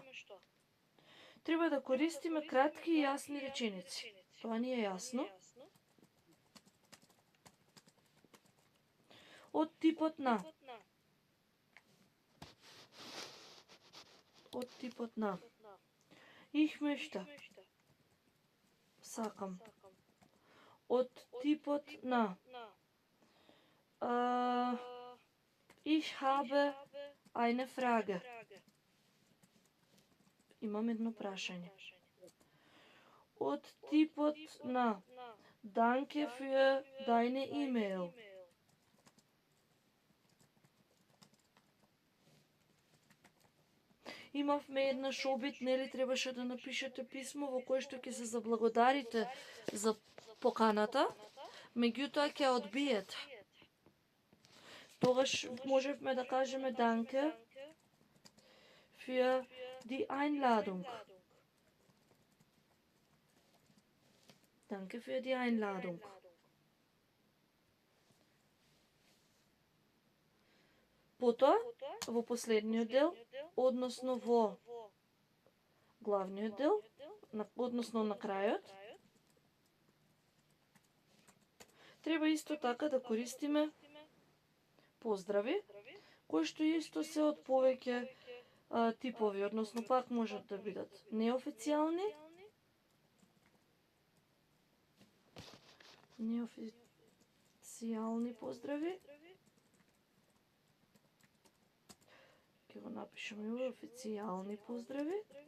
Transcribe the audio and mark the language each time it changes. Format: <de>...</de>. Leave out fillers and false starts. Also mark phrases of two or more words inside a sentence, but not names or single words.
<mk>Треба да користиме кратки и јасни реченици. Тоа ни е јасно. Од типот на. Од типот на.</mk> <de>Ich möchte.</de> <mk>Сакам. Од типот на.</mk> <de>Ich habe eine Frage.</de> <mk>Имам едно прашање. Од типот на.</mk> <de>Danke für deine E-Mail.</de> <mk>Имавме еднаш обид, нели требаше да напишете писмо во кое што ќе се заблагодарите за поканата, меѓутоа ќе одбиете. Тогаш можевме да кажеме</mk> <de>danke für die Einladung. Danke für die Einladung.</de> <mk>Потоа, во последниот дел, односно во главниот дел, односно на крајот, треба исто така да користиме поздрави, кои што исто се од повеќе типови, односно пак можат да бидат неофицијални, поздрави, ќе го напишеме и официјални поздрави.</mk>